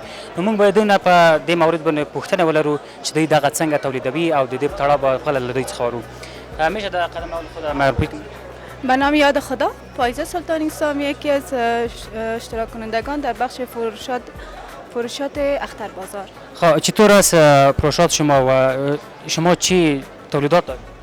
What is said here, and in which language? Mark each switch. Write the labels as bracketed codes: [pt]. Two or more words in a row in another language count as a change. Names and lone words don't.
[ps] نو موږ باید دوی نه په دې مورد باندې پوښتنه ولرو چې دوی دغه څنګه تولیدوي او د دې په تړاو به خپله له دوی څخه ورو. [fa] میشه در قدم اول خود معرفی کنید؟ به نام یاد خدا، فایزه سلطانی سامی، یکی از اشتراک کنندگان در بخش فروشات اختر بازار. خب چطور است فروشات شما و شما چی تولیدات دارید؟